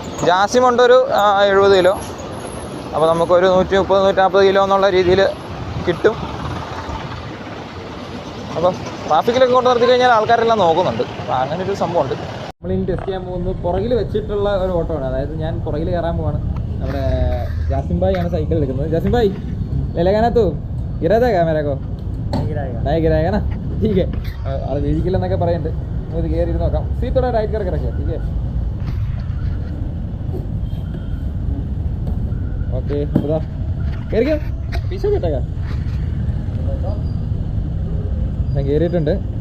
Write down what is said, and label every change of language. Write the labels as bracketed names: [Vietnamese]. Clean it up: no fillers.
[Malayalam] ജാസിമുണ്ട് ഒരു 70 കിലോ. അപ്പോൾ നമുക്കൊരു 130-140 കിലോ എന്നുള്ള രീതിയിൽ കിട്ടും. അപ്പം ട്രാഫിക്കിലൊക്കെ കൊണ്ട് നിർത്തി കഴിഞ്ഞാൽ ആൾക്കാരെല്ലാം നോക്കുന്നുണ്ട്. അപ്പോൾ അങ്ങനെ ഒരു സംഭവമുണ്ട്. നമ്മളിനി ടെസ്റ്റ് ചെയ്യാൻ പോകുന്നത് പുറകിൽ വെച്ചിട്ടുള്ള ഒരു ഓട്ടോ ആണ്. അതായത് ഞാൻ പുറകിൽ കയറാൻ പോവാണ്. നമ്മുടെ ജാസിം ഭായ് ആണ് സൈക്കിൾ എടുക്കുന്നത്. ജാസിം ഭായ് [Hindi] ले लेगा ना तू? गिरा देगा मेरे को? नहीं गिराएगा ना? [Malayalam] ठीक है ആൾ വീഴിക്കില്ലെന്നൊക്കെ പറയുന്നുണ്ട്. നമുക്ക് കയറി ഇരുന്ന് നോക്കാം. സീറ്റോടെ റൈറ്റ് കറക്റ്റ് [Hindi] रखिए ठीक है ओके बता [Malayalam] കയറി [Hindi] क्या पीछे बैठेगा [Malayalam] ഞാൻ കയറിയിട്ടുണ്ട്.